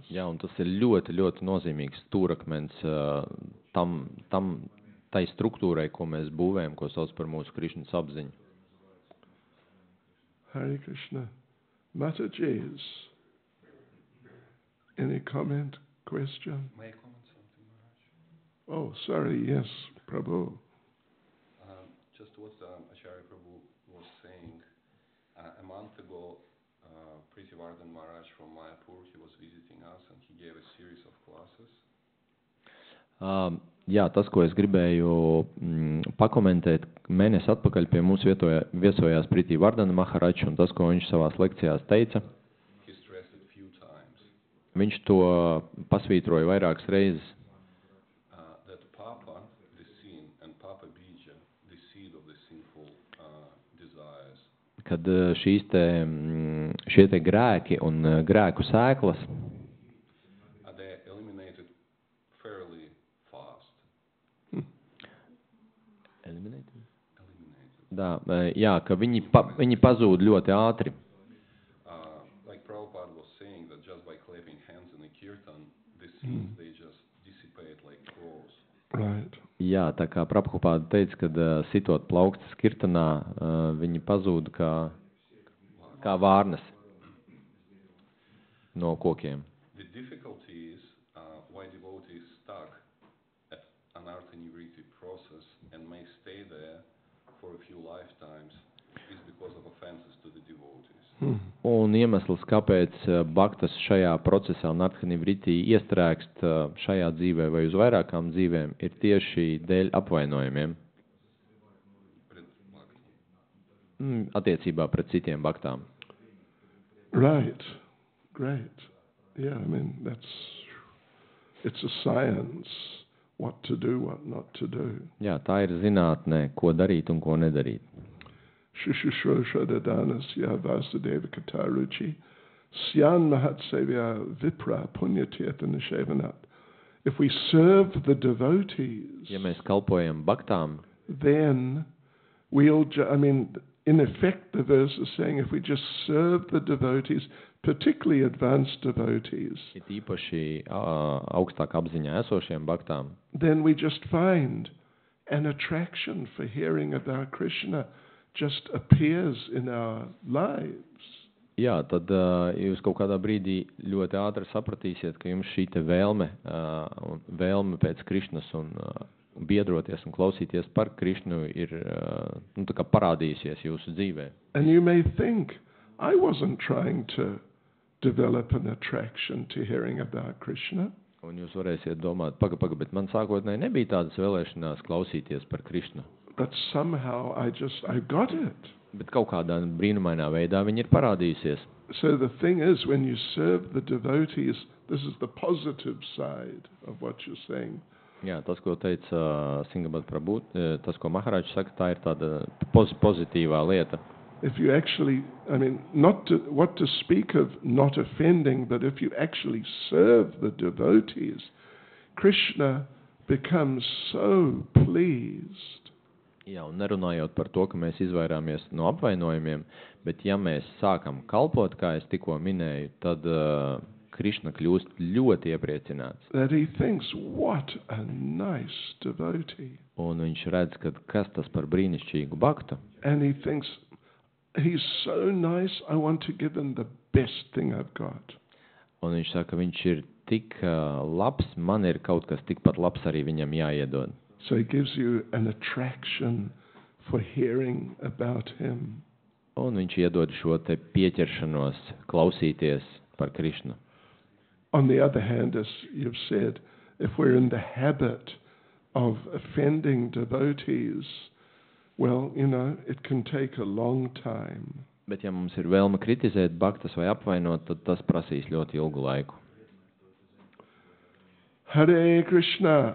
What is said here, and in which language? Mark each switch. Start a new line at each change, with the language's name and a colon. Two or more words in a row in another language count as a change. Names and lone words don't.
Latvian: Jā, un tas ir ļoti, ļoti nozīmīgs stūrakmens tai struktūrai, ko mēs būvējam, ko sauc par mūsu Krišnas apziņu.
Sanskrit: Hare Krishna.
English: Mataji's. Any comment, question? May I comment something, Maharaj? Oh, sorry, yes, Prabhu. Just what Acharya Prabhu was saying. A month ago, Prithivardhan Maharaj from Mayapur, he was visiting us and he gave a series of classes.
Latvian: Jā, tas, ko es gribēju pakomentēt, mēnesi atpakaļ pie mums viesojās Prithivardhana Maharaj, un tas, ko viņš savās lekcijās teica,
English: He stressed it few times.
Latvian: Viņš to pasvītroja vairākas reizes,
English: that Papa, the sin, and
Sanskrit: Papa Bija,
English: the seed of the sinful desires,
Latvian: kad šie te grēki un grēku sēklas,
English: they are eliminated fairly fast. Eliminated.
Latvian: Ka viņi pazūd ļoti ātri.
English: Like Prabhupada was saying that just by clapping hands in a kirtan, the sins, they just dissipate like crows. Right.
Latvian: Jā, tā kā Prabhupada teica, kad sitot plaukstas kirtanā, viņi pazūd kā vārnas no kokiem.
English: The difficulty is why devotees stuck at
Sanskrit: anartha nivriti
English: process and may stay there for a few lifetimes is because of offenses to the devotees.
Latvian: Un iemesls, kāpēc baktas šajā procesā nartha-nivriti iestrēgst šajā dzīvē vai uz vairākām dzīvēm, ir tieši dēļ apvainojumiem attiecībā pret citiem baktām.
English: Right. Great. Yeah, I mean, it's a science what to do, what not to do.
Latvian: Jā, tā ir zinātne, ko darīt un ko nedarīt.
Sanskrit: Shushushrosha dadanasya vasudeva kataruchi syan mahatsevya vipra punyatirtha nishevanat.
English: If we serve the devotees,
Latvian: Ja mēs kalpojam baktām,
English: then in effect the verse is saying if we just serve the devotees, particularly advanced devotees,
Latvian: it īpaši augstāk apziņā esošiem baktām,
English: then we just find an attraction for hearing about Krishna just appears in our lives.
Latvian: Jā, tad jūs kaut kādā brīdī ļoti ātri sapratīsiet, ka jums šī te vēlme pēc Krišnas un biedroties un klausīties par Krišnu ir tā kā parādījusies jūsu dzīvē.
English: And you may think, I wasn't trying to develop an attraction to hearing about Krishna.
Latvian: Un jūs varēsiet domāt, paga, bet man sākotnēji nebija tādas vēlēšanās klausīties par Krišnu.
English: But somehow I got it.
Latvian: Bet kaut kādā brīnumainā veidā viņi ir parādījusies.
English: So the thing is, when you serve the devotees, this is the positive side of what you're saying.
Latvian: Jā, tas, ko teica Singabad Prabhu, tas, ko Maharāģis saka, tā ir tāda pozitīvā lieta.
English: If you actually, what to speak of not offending, but if you actually serve the devotees, Krishna becomes so pleased.
Latvian: Jā, un nerunājot par to, ka mēs izvairāmies no apvainojumiem, bet ja mēs sākam kalpot, kā es tikko minēju, tad Krišna kļūst ļoti iepriecināts.
English: That he thinks, what a nice devotee.
Latvian: Un viņš redz, ka kas tas par brīnišķīgu baktu.
English: And he thinks, he's so nice, I want to give him the best thing I've got.
Latvian: Un viņš saka, viņš ir tik labs, man ir kaut kas tikpat labs arī viņam jāiedod.
English: So he gives you an attraction for hearing about him.
Latvian: Un viņš iedod šo te pieķeršanos klausīties par Krišnu.
English: On the other hand, as you've said, if we're in the habit of offending devotees, well, it can take a long time.
Latvian: Bet ja mums ir vēlme kritizēt baktas vai apvainot, tad tas prasīs ļoti ilgu laiku.
Sanskrit: Hare Krishna.